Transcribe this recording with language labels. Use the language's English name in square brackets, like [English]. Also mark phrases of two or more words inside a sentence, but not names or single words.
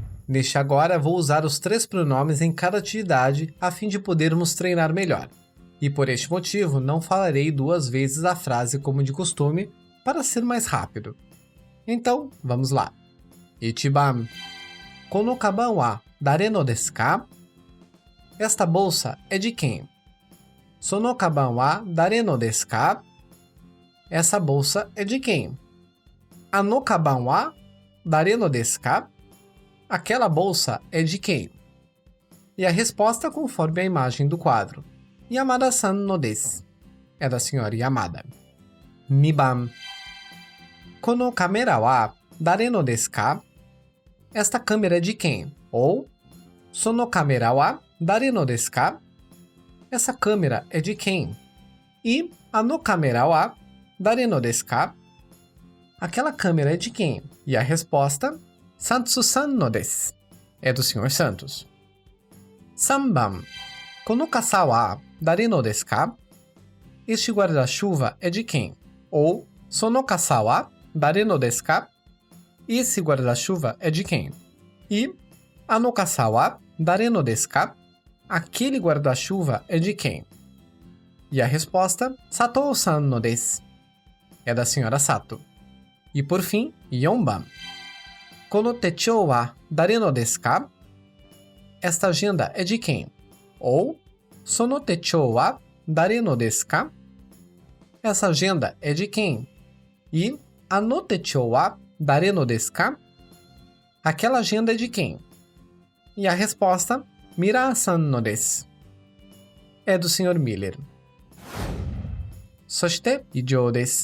[Portuguese] Neste agora, vou usar os 3 pronomes em cada atividade a fim de podermos treinar melhor. E por este motivo, não falarei 2 vezes a frase como de costume, para ser mais rápido. Então, vamos lá. Ichiban. [Japanese] この鞄は誰のですか? [Portuguese] Esta bolsa é de quem? [Japanese] その鞄は誰のですか? [Portuguese] Essa bolsa é de quem? [Japanese] あの鞄は誰のですか? [Portuguese] Aquela bolsa é de quem? E a resposta conforme a imagem do quadro. [Japanese] 山田さんのです. [Portuguese] É da senhora Yamada. [Japanese] 2番このカメラは誰のですか? [Portuguese] Esta câmera é de quem? [Japanese] Ou そのカメラは誰のですか? [Portuguese] Essa câmera é de quem? [Japanese] E あのカメラは誰のですか? [Portuguese] Aquela câmera é de quem? E a resposta [Japanese] サントスさんのです. [Portuguese] É do Sr. Santos. [Japanese] 3 番この傘は誰のですか? [Portuguese] Este guarda-chuva é de quem? Ou [Japanese] その傘は誰のですか? [Portuguese] Esse guarda-chuva é de quem? E [Japanese] あの傘は誰のですか? [Portuguese] Aquele guarda-chuva é de quem? E a resposta [Japanese] 佐藤さんのです. [Portuguese] É da senhora Sato. E por fim, 4 番 [Japanese] この手帳は誰のですか? [Portuguese] Esta agenda é de quem? Ou [Japanese] その手帳は誰のですか? [Portuguese] Essa agenda é de quem? E [Japanese] あの手帳は誰のですか? [Portuguese] Aquela agenda é de quem? E a resposta [Japanese] ミラさんのです. [Portuguese] É do Sr. Miller. [Japanese] そして以上です.